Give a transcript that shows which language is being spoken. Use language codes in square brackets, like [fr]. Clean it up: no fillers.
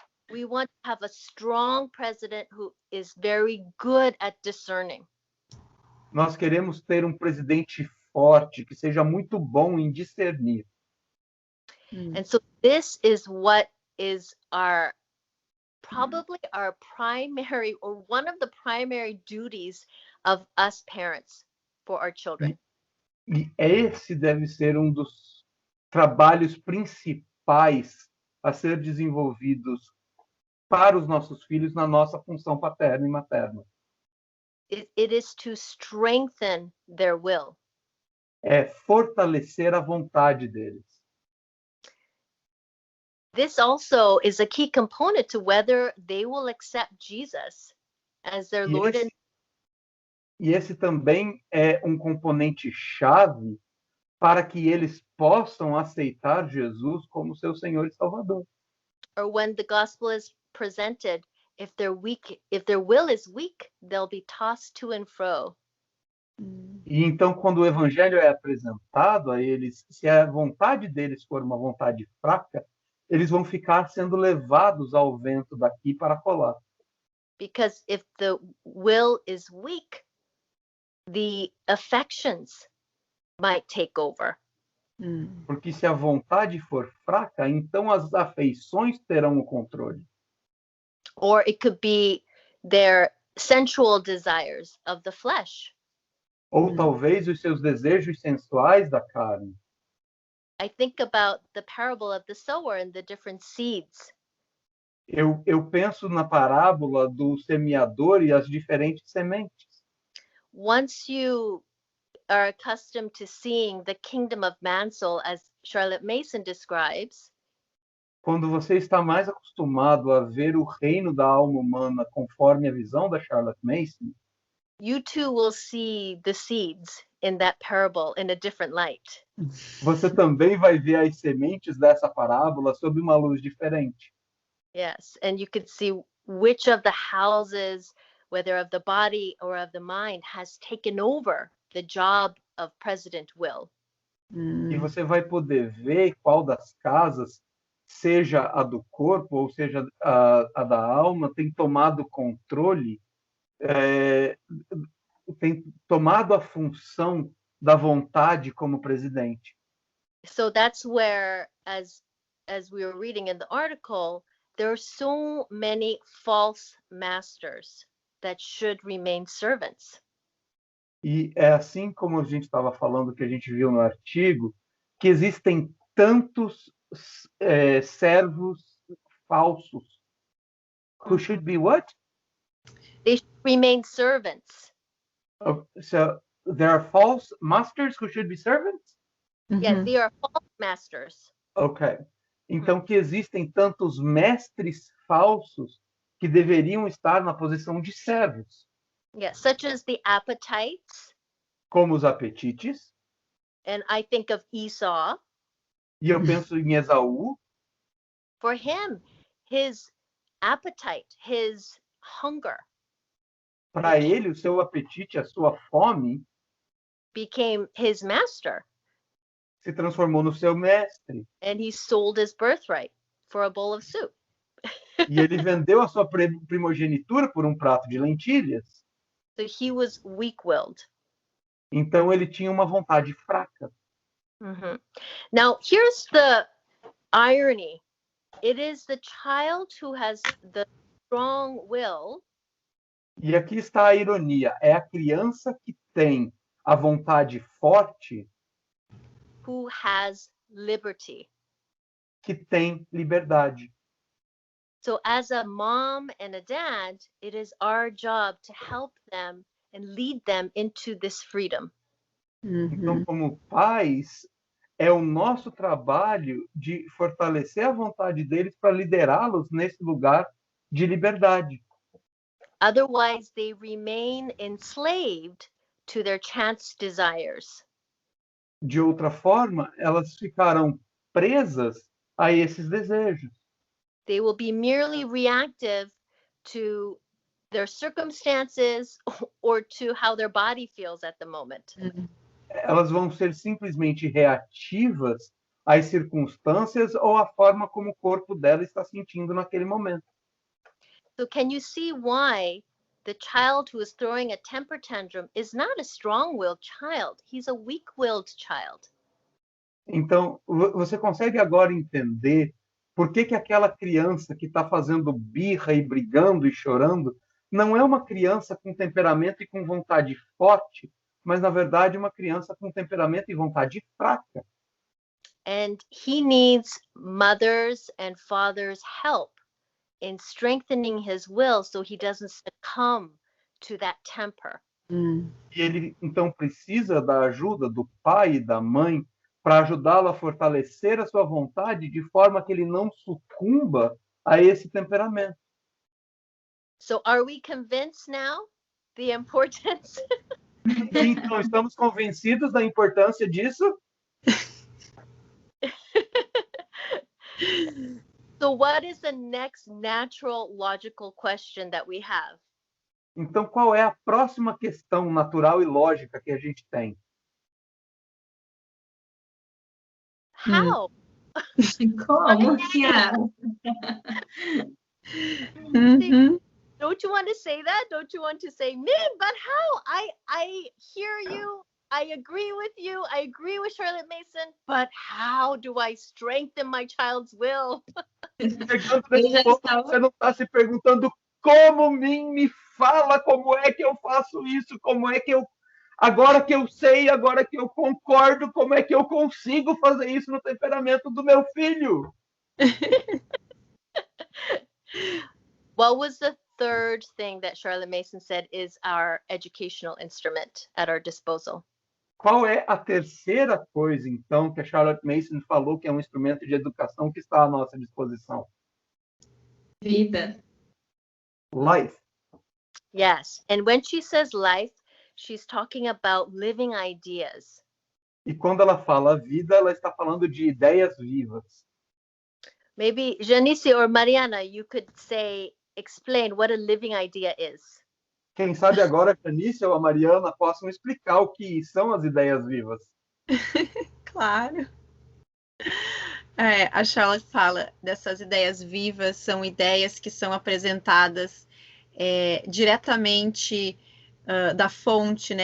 [en] We want to have a strong president who is very good at discerning. [pt] Nós queremos ter um presidente forte, que seja muito bom em discernir. [en] And so this is what is probably our primary, or one of the primary duties of us parents for our children. [pt] E esse deve ser um dos trabalhos principais a ser desenvolvidos para os nossos filhos na nossa função paterna e materna. [en] It is to strengthen their will. [pt] É fortalecer a vontade deles. [en] This also is a key component to whether they will accept Jesus as their Lord and [pt] E esse também é um componente chave para que eles possam aceitar Jesus como seu Senhor e Salvador. [en] or when the gospel is presented, if their will is weak, they'll be tossed to and fro. [pt] E então, quando o evangelho é apresentado a eles, se a vontade deles for uma vontade fraca, eles vão ficar sendo levados ao vento daqui para colar. [en] Because if the will is weak, the affections might take over. [pt] Porque se a vontade for fraca, então as afeições terão o controle. [en] Or it could be their sensual desires of the flesh. [pt] Ou talvez os seus desejos sensuais da carne. [en] I think about the parable of the sower and the different seeds. [pt] Eu penso na parábola do semeador e as diferentes sementes. [en] Once you are accustomed to seeing the kingdom of Mansell as Charlotte Mason describes, [pt] Quando você está mais acostumado a ver o reino da alma humana conforme a visão da Charlotte Mason, [en] you too will see the seeds in that parable in a different light. [pt] você também vai ver as sementes dessa parábola sob uma luz diferente. [en] Yes, and you could see which of the houses, whether of the body or of the mind, has taken over the job of President Will. [pt] E você vai poder ver qual das casas, seja a do corpo ou seja a da alma, tem tomado controle, tem tomado a função da vontade como presidente. [en] So that's where, as we were reading in the article, there are so many false masters that should remain servants. [pt] E é assim como a gente estava falando, que a gente viu no artigo, que existem tantos servos falsos. [en] Who should be what? They should remain servants. So there are false masters who should be servants? Yes, they are false masters. Ok. [pt] Então que existem tantos mestres falsos que deveriam estar na posição de servos. [en] Yes, such as the appetites. [pt] Como os apetites. [en] And I think of Esau. [pt] E eu penso em Esaú. [en] For him, his appetite, his hunger. [pt] Para ele, o seu apetite, a sua fome, [en] became his master. [pt] Se transformou no seu mestre. [en] And he sold his birthright for a bowl of soup. [pt] E ele vendeu a sua primogenitura por um prato de lentilhas. [en] So he was weak-willed. [pt] Então ele tinha uma vontade fraca. [en] Now, here's the irony. It is the child who has the strong will. [pt] E aqui está a ironia. É a criança que tem a vontade forte [en] who has liberty. [pt] Que tem liberdade. [en] So as a mom and a dad, it is our job to help them and lead them into this freedom. [pt] Então, como pais, é o nosso trabalho de fortalecer a vontade deles para liderá-los nesse lugar de liberdade. [en] Otherwise, they remain enslaved to their chance desires. [pt] De outra forma, elas ficarão presas a esses desejos. [en] They will be merely reactive to their circumstances or to how their body feels at the moment. [pt] Elas vão ser simplesmente reativas às circunstâncias ou à forma como o corpo dela está sentindo naquele momento. [en] So can you see why the child who is throwing a temper tantrum is not a strong-willed child? He's a weak-willed child. [pt] Então, você consegue agora entender por que aquela criança que está fazendo birra e brigando e chorando não é uma criança com temperamento e com vontade forte, mas, na verdade, uma criança com temperamento e vontade fraca. [en] And he needs mothers and fathers' help in strengthening his will so he doesn't succumb to that temper. [pt] E ele, então, precisa da ajuda do pai e da mãe para ajudá-lo a fortalecer a sua vontade de forma que ele não sucumba a esse temperamento. [en] So are we convinced now the importance? [pt] Então, estamos convencidos da importância disso? [en] So what is the next natural logical question that we have? [pt] Então, qual é a próxima questão natural e lógica que a gente tem? [en] How? [pt] Como? Yeah. Uhum. [en] Don't you want to say that? Don't you want to say, Min, but how? I hear you. I agree with you. I agree with Charlotte Mason. But how do I strengthen my child's will? [pt] Chegando Eu nesse já ponto, estava- você não está se perguntando como me fala, como é que eu faço isso, como é que eu... Agora que eu sei, agora que eu concordo, como é que eu consigo fazer isso no temperamento do meu filho? [en] What was the third thing that Charlotte Mason said is our educational instrument at our disposal? [pt] Qual é a terceira coisa, então, que a Charlotte Mason falou que é um instrumento de educação que está à nossa disposição? Vida. [en] Life. Yes. And when she says life, she's talking about living ideas. [pt] E quando ela fala vida, ela está falando de ideias vivas. [en] Maybe Janice or Mariana, you could explain what a living idea is. [pt] Quem sabe agora a Janice ou a Mariana possam explicar o que são as ideias vivas. Claro. A Charlotte fala dessas ideias vivas, são ideias que são apresentadas diretamente da fonte, né?